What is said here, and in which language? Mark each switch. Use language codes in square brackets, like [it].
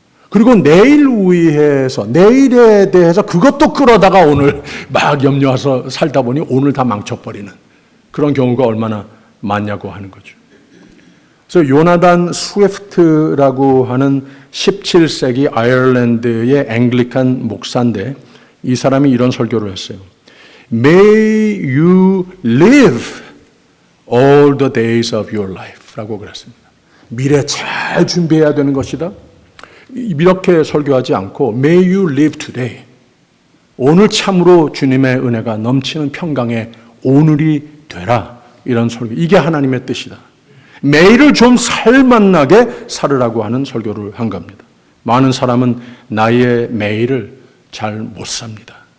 [ko] 그리고 내일 위해서, 내일에 대해서 그것도 끌어다가 오늘 막 염려해서 살다 보니 오늘 다 망쳐버리는 그런 경우가 얼마나 많냐고 하는 거죠. 그래서 요나단 스위프트라고 하는 17세기 아이르랜드의 앵글리칸 목사인데 이 사람이 이런 설교를 했어요. [en] May you live all the days of your life [ko] 라고 그랬습니다. 미래 잘 준비해야 되는 것이다. 이렇게 설교하지 않고 [en] May you live today. [ko] 오늘 참으로 주님의 은혜가 넘치는 평강의 오늘이 되라. 이런 설교. 이게 하나님의 뜻이다. 매일을 좀 살맛나게 살으라고 하는 설교를 한 겁니다. 많은 사람은 나의 매일을 잘 못 삽니다.